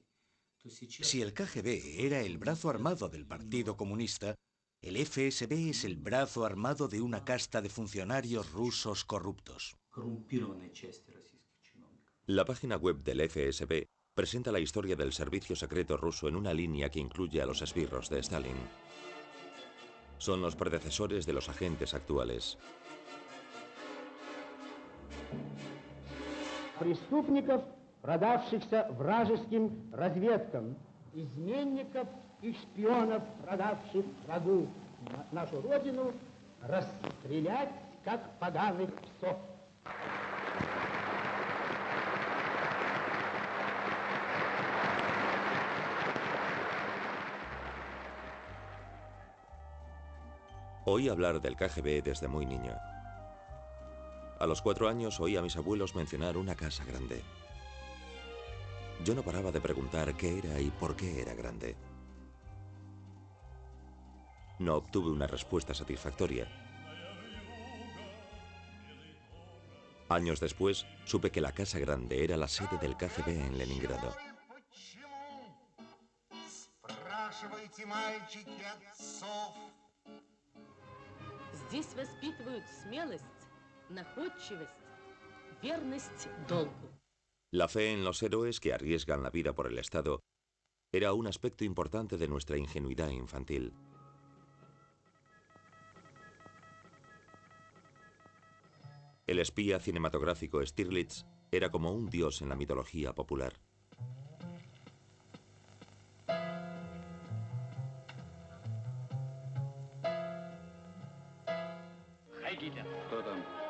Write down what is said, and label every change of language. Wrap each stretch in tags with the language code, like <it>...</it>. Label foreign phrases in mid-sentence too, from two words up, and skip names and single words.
<es>Si el KGB era el brazo armado del Partido Comunista, el FSB es el brazo armado de una casta de funcionarios rusos corruptos. La página web del FSB presenta la historia del servicio secreto ruso en una línea que incluye a los esbirros de Stalin. Son los predecesores de los agentes actuales.</es> <ru>Преступников, продавшихся вражеским разведкам, изменников и шпионов, продавших врагу нашу родину, расстрелять как поганых псов.</ru> <es>Oí hablar del KGB desde muy niño. A los 4 años oí a mis abuelos mencionar una casa grande. Yo no paraba de preguntar qué era y por qué era grande. No obtuve una respuesta satisfactoria. Años después, supe que la Casa Grande era la sede del KGB en Leningrado.</es> <ru>Здесь воспитывают смелость, находчивость, верность долгу.</ru> <es>La fe en los héroes que arriesgan la vida por el Estado era un aspecto importante de nuestra ingenuidad infantil. El espía cinematográfico Stirlitz era como un dios en la mitología popular.</es> <ru>Кто там?</ru>